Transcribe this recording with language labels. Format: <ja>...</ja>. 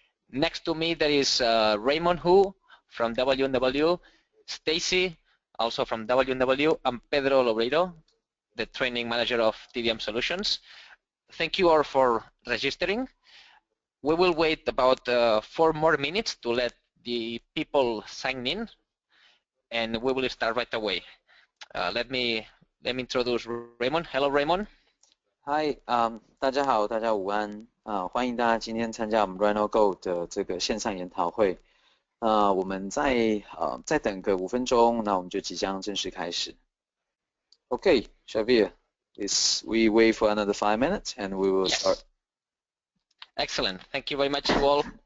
<en>Next to me, there is Raymond Hu from W&W, Stacy, also from W&W, and Pedro Lobreiro, the Training Manager of TDM Solutions. Thank you all for registering. We will wait about 4 more minutes to let the people sign in, and we will start right away. Let me introduce Raymond. Hello, Raymond.</en> <zh>Hi， 大家好，大家午安欢迎大家今天参加我们 RhinoGold 的这个线上研讨会。我们再等个5分钟，那我们就即将正式开始。</zh> <en>Okay, Xavier, please we wait for another 5 minutes and we will start. Excellent. Thank you very much, you all.</en>